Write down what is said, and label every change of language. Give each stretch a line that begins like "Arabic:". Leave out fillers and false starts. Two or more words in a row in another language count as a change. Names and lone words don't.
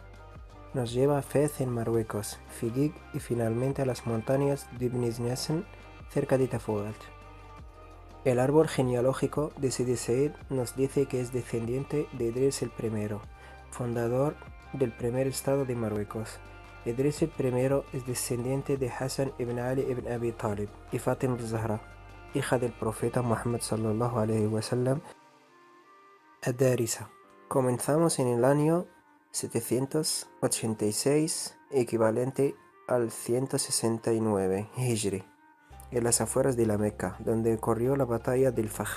Spanish: Nos lleva a Fez en Marruecos, Fiqhi y finalmente a las montañas de Ibn Znesn, cerca de Tafughat. El árbol genealógico de Sidi Said nos dice que es descendiente de Idris I, fundador del primer estado de Marruecos. Idris I es descendiente de Hassan ibn Ali ibn Abi Talib y Fatima al-Zahra, hija del profeta Muhammad
Arabic: صلى الله عليه وسلم,
Spanish: Ad-Darisa. Comenzamos en el año 786, equivalente al 169 Hijri, en las afueras de la Meca, donde ocurrió la batalla del Faj.